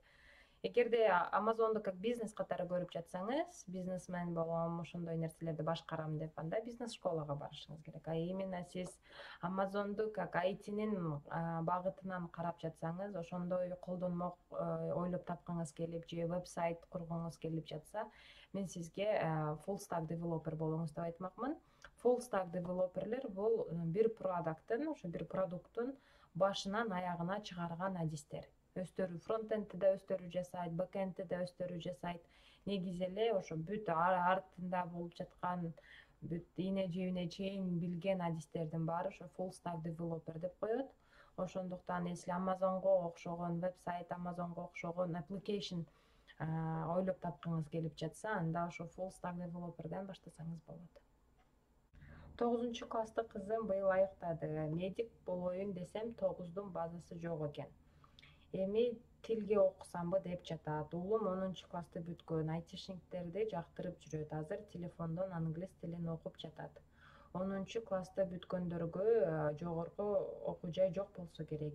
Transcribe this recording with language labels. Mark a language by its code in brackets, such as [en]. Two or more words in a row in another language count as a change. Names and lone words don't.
[ky] Эгерде Amazonду как бизнес катары көрүп жатсаңыз, бизнесмен болом, ошондой нерселерди башкарам деп, анда бизнес школага барышыңыз керек. Именно сиз Amazonду как айтинин багытынан карап жатсаңыз, ошондой колдонмок ойлоп тапкыңыз келип же веб-сайт кургуңуз келип жатса, мен сизге [en] full stack developer [ky] болуңуз деп айтмакмын. [en] Full stack developer'лер [ky] бул бир продукттун, ошо бир продукттун башынан аягына чыгарган адистер. Өздөрү фронтендти да өздөрү жасайт, бэкендти да өздөрү жасайт. Негизи эле ошо бүт артында болуп жаткан бүт ийне жебине чейин билген адистердин баары ошо [en] full stack developer [ky] деп коет. Ошондуктан если Amazonго окшогон веб-сайт, Amazonго окшогон application ойлоп тапкыңыз келип жатса, анда ошо [en] full stack developer'дан [ky] баштасаңыз болот. 9-класстык кызым быйыл аяктады. Медик болоюн десем, 9дун базасы жок экен. Эми тилге окусамбы деп жатат. Уулум 10-классты бүткөн, айтишниктерди жактырып жүрөт. Азыр телефондон англис тилин окуп жатат. 10-классты бүткөндөргө жогорку окуу жай жок болсо керек.